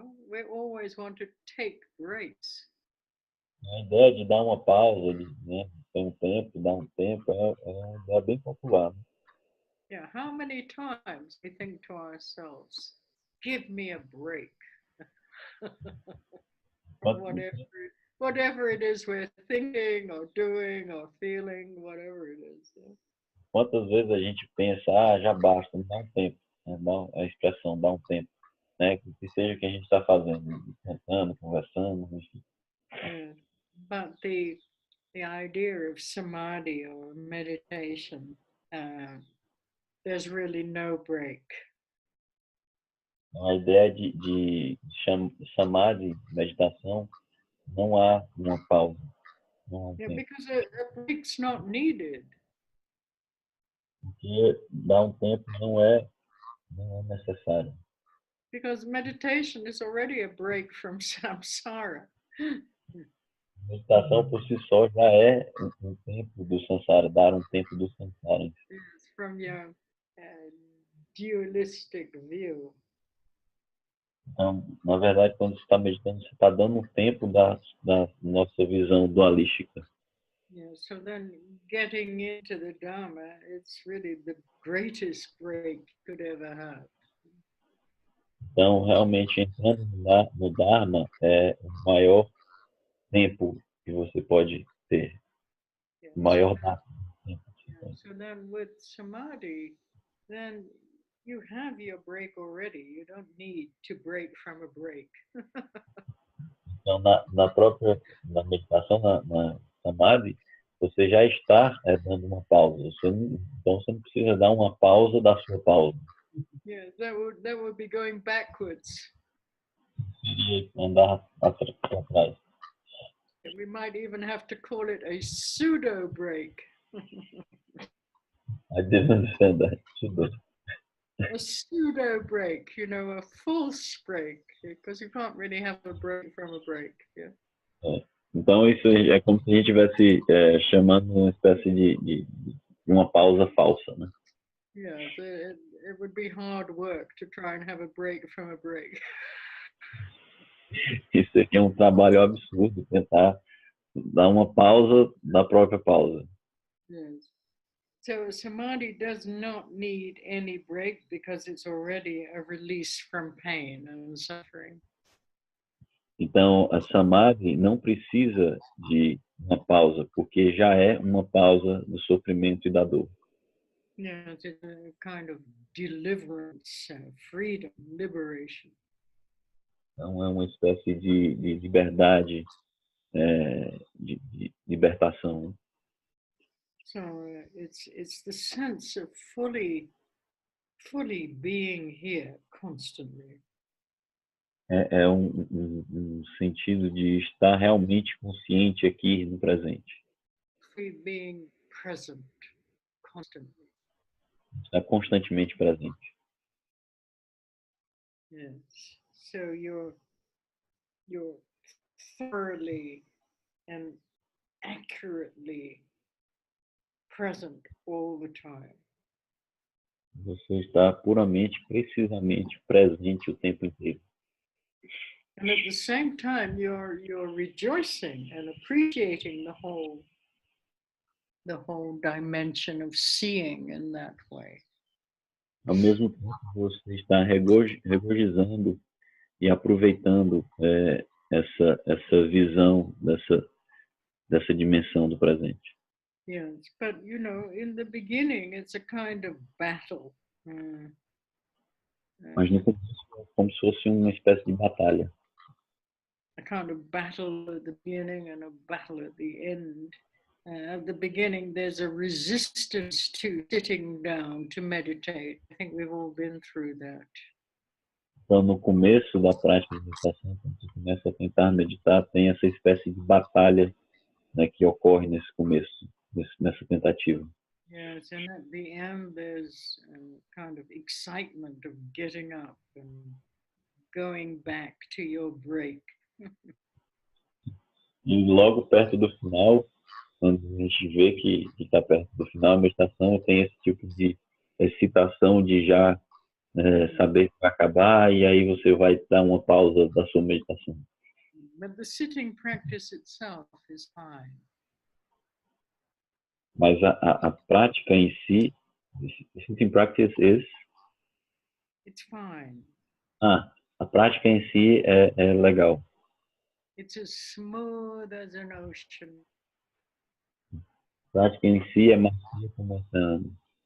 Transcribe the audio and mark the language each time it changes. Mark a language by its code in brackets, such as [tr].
[en] We always want to take breaks. [pt] A ideia de dar uma pausa, né, ter dar um tempo, é uma ideia bem popular. Né? [en] Yeah, how many times we think to ourselves, give me a break. whatever it is we're thinking or doing or feeling, whatever it is. Yeah. [pt] Quantas vezes a gente pensa, já basta, dá um tempo, né? A expressão, dá um tempo, né? Que seja o que a gente está fazendo, cantando, conversando, enfim. [en] Yeah. But the idea of samadhi or meditation, there's really no break. [pt] A ideia de samadhi, meditação, não há uma pausa. Não há um tempo. [en] Because a break's not needed. [pt] Porque dar um tempo não é necessário. [en] Because meditation is already a break from samsara. [pt] Meditação por si só já é um tempo do samsara, dar um tempo do samsara. [en] Yes, from your dualistic view. [pt] Então, na verdade, quando você está meditando, você está dando um tempo da nossa visão dualística. [en] Yeah, so then getting into the Dharma, it's really the greatest break you could ever have. [pt] Então, realmente, entrando no Dharma é o maior tempo que você pode ter. [en] Yeah. [pt] O maior Dharma. [en] Yeah. So then with Samadhi, then you have your break already. You don't need to break from a break. [pt] Então, na própria meditação, na Samadhi, você já está dando uma pausa. Então, você não precisa dar uma pausa da sua pausa. [en] Yeah, that would be going backwards. [pt] Seria andar para trás. [en] We might even have to call it a pseudo break. I didn't understand that. A pseudo break, a false break, because you can't really have a break from a break. Yeah. [pt] Então, isso é como se a gente estivesse chamando uma espécie de uma pausa falsa, né? [en] Yeah, it would be hard work to try and have a break from a break. [pt] Isso seria um trabalho absurdo, tentar dar uma pausa da própria pausa. [en] Yes. So samadhi does not need any break because it's already a release from pain and suffering. [pt] Então, a samadhi não precisa de uma pausa, porque já é uma pausa do sofrimento e da dor. [en] Yeah, it's a kind of deliverance, freedom, liberation. [pt] Então, é uma espécie de liberdade, de libertação. [en] So it's the sense of fully being here constantly. [pt] é um sentido de estar realmente consciente aqui no presente. [en] Being present constantly. [pt] Estar constantemente presente. [en] Yes. So you're thoroughly and accurately present all the time. [pt] Você está puramente, precisamente presente o tempo inteiro. [en] And at the same time, you're rejoicing and appreciating the whole dimension of seeing in that way. [pt] Ao mesmo tempo, você está regozijando e aproveitando essa visão dessa dimensão do presente. [en] Yes, but in the beginning, it's a kind of battle. [pt] Mas no começo é como se fosse uma espécie de batalha. [en] A kind of battle at the beginning and a battle at the end. At the beginning, there's a resistance to sitting down to meditate. I think we've all been through that. [pt] Então, no começo da prática de meditação, quando você começa a tentar meditar, tem essa espécie de batalha, né, que ocorre nesse começo, nessa tentativa. [en] Yes, and at the end, there's a kind of excitement of getting up and going back to your break. [pt] E logo perto do final, quando a gente vê que está perto do final, a meditação tem esse tipo de excitação de já saber que vai acabar, e aí você vai dar uma pausa da sua meditação. [en] But the sitting practice itself is fine. [pt] Mas a prática em si, [en] sitting practice is... It's fine. [pt] A prática em si é legal. [en] It's as smooth as an ocean. [pt] A prática em si é macia como o oceano.